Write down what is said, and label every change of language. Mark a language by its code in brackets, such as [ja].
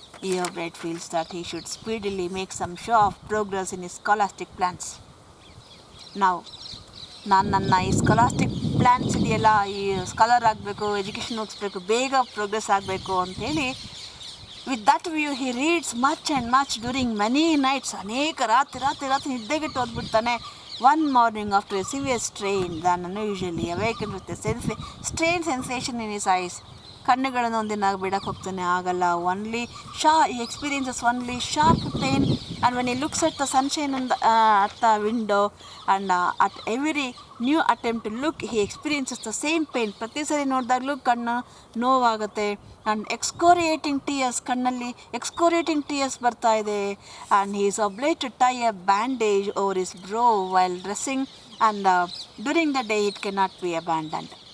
[en] ಇಯೋ Bright feels that he should speedily make some show of progress in his scholastic plans. [kn] ನನ್ನ ಈ ಸ್ಕಾಲಾಸ್ಟಿಕ್ plans ಇದೆಯಲ್ಲ, ಈ scholar ಆಗಬೇಕು, ಎಜುಕೇಷನ್ ಮುಗಿಸ್ಬೇಕು, ಬೇಗ ಪ್ರೋಗ್ರೆಸ್ ಆಗಬೇಕು ಅಂಥೇಳಿ, [en] With that view he reads much and much during many nights. [kn] ಅನೇಕ ರಾತ್ರಿ ನಿದ್ದೆಗೆಟ್ಟು ಓದ್ಬಿಡ್ತಾನೆ. [en] One morning after a severe strain, than unusually awakened with a strange sensation in his eyes. [kn] ಕಣ್ಣುಗಳನ್ನು ಒಂದಿನ ಬಿಡಕ್ಕೆ ಹೋಗ್ತಾನೆ, ಆಗಲ್ಲ. [en] he experiences only sharp pain, and when he looks at the sunshine at the window and at every new attempt to look, he experiences the same pain. [kn] ಪ್ರತಿ ಸರಿ ನೋಡಿದಾಗಲೂ ಕಣ್ಣು ನೋವಾಗುತ್ತೆ. [en] and excoriating tears, [kn] ಕಣ್ಣಲ್ಲಿ ಎಕ್ಸ್ಕೋರಿಯೇಟಿಂಗ್ ಟೀಯರ್ಸ್ ಬರ್ತಾ ಇದೆ. [en] And he is obliged to tie a bandage over his brow while dressing, and during the day it cannot be abandoned.